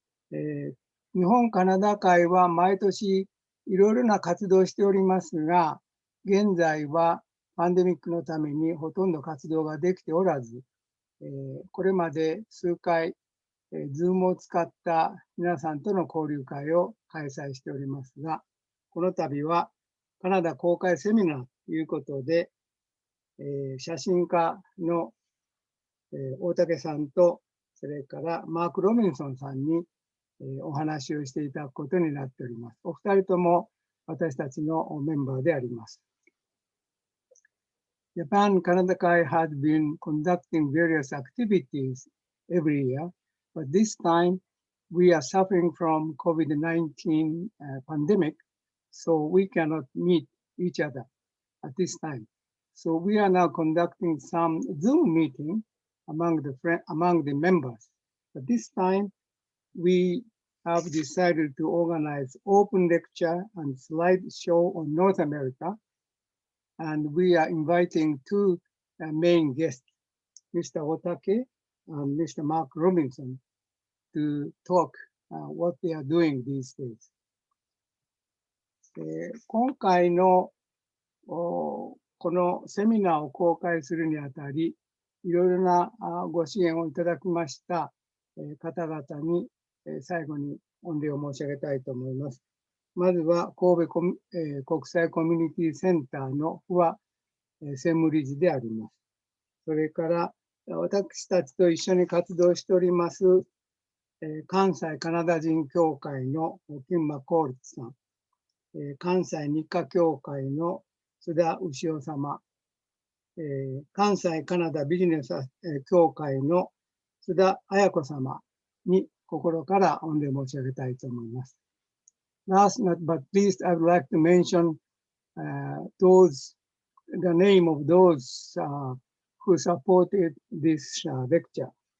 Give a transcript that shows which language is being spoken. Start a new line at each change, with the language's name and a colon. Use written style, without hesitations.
Japanese: 日本カナダ会は毎年いろいろな活動をしておりますが、現在はパンデミックのためにほとんど活動ができておらず、これまで数回、Zoom を使った皆さんとの交流会を開催しておりますが、この度はカナダ公開セミナーということで、写真家の、大竹さんと、それからマーク・ロビンソンさんに、お話をしていただくことになっております。お二人とも私たちのメンバーであります。
English: Japan Canada Kai has been conducting various activities every year, but this time we are suffering from COVID-19 pandemic, so we cannot meet each other at this time. So we are now conducting some Zoom meeting among the members. But this time we have decided to organize open lecture and slideshow on North America. And we are inviting two main guests, Mr. Otake and Mr. Mark Robinson, to talk what they are doing these days.
Japanese: 今回のこのセミナーを公開するにあたり、いろいろなご支援をいただきました方々に最後に御礼を申し上げたいと思います。まずは神戸国際コミュニティセンターの不破専務理事であります。それから私たちと一緒に活動しております関西カナダ人協会の金馬コールツさん、関西日華協会の須田牛尾様、関西カナダビジネス協会の須田彩子様に心から御礼申し上げたいと思います。
English: Last but not least, I would like to mention the name of those who supported this lecture.